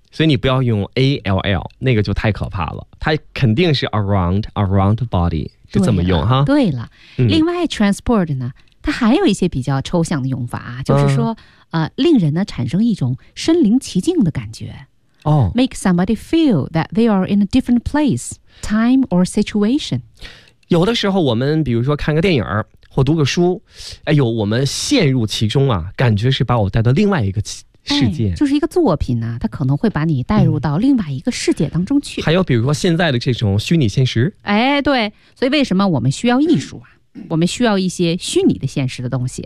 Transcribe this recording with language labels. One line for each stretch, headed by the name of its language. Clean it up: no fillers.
Chinese: 所以你不要用 ALL， 那个就太可怕了。它肯定是
English: around body，
Chinese: 就这么用哈。对了，嗯，另外 transport 呢，它还有一些比较抽象的用法，就是说，嗯，令人呢产生一种身临其境的感觉。哦
English: ，make somebody feel that they are in a different place, time or situation。
Chinese: 有的时候我们比如说看个电影或读个书，哎呦，我们陷入其中啊，感觉是把我带到另外一个。世界，哎，就是一个作品呢，啊，它可能会把你带入到另外一个世界当中去。还有比如说现在的这种虚拟现实。哎，对，所以为什么我们需要艺术啊？我们需要一些虚拟的现实的东西。